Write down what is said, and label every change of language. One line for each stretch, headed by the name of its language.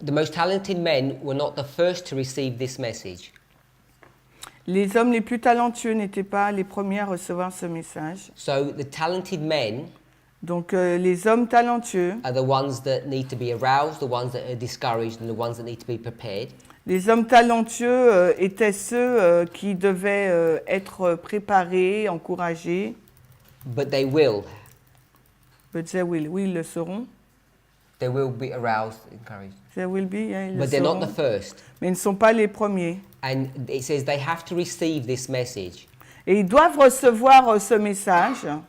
English: The most talented men were not the first to receive this message.
French: Les hommes les plus talentueux n'étaient pas les premiers à recevoir ce message.
English: So the talented men
French: Donc les hommes talentueux,
English: are the ones that need to be aroused, the ones that are discouraged, and the ones that need to be prepared.
French: les hommes talentueux étaient ceux qui devaient être préparés, encouragés.
English: But they will. But they will.
French: Oui, ils le seront.
English: They will be aroused, encouraged. They will be, yeah,
French: ils le
English: But they're not
French: seront.
English: the first.
French: Mais ils ne sont pas les premiers.
English: And it says they have to receive this message.
French: Et ils doivent recevoir ce message.